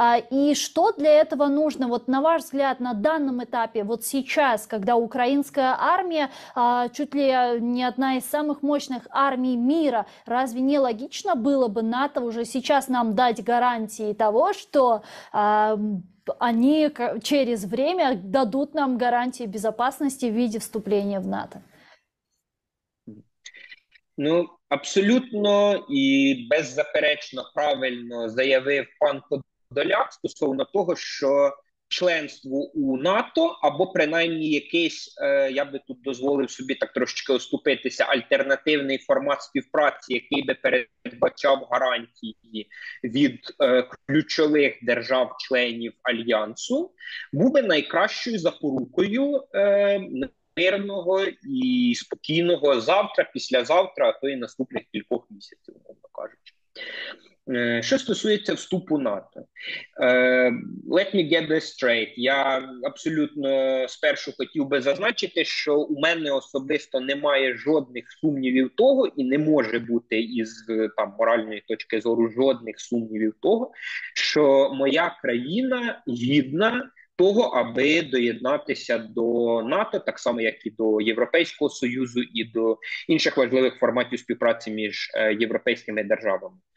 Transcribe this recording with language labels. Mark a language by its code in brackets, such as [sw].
[ru] И что для этого нужно, вот на ваш взгляд, на данном этапе, вот сейчас, когда украинская армия чуть ли не одна из самых мощных армий мира, разве не логично было бы НАТО уже сейчас нам дать гарантии того, что они через время дадут нам гарантии безопасности в виде вступления в НАТО? [uk] Ну, абсолютно і беззаперечно правильно заявив пан Подоляк стосовно того, що членство у НАТО або принаймні якийсь, я би тут дозволив собі так трошечки оступитися, альтернативний формат співпраці, який би передбачав гарантії від ключових держав-членів Альянсу, був би найкращою запорукою мирного і спокійного завтра, післязавтра, а то і наступних кількох місяців, умовно кажучи. Що стосується вступу НАТО, [en] let me get this straight. [uk] Я абсолютно спершу хотів би зазначити, що у мене особисто немає жодних сумнівів того, і не може бути із там моральної точки зору жодних сумнівів того, що моя країна гідна того, аби доєднатися до НАТО, так само, як і до Європейського Союзу, і до інших важливих форматів співпраці між європейськими державами.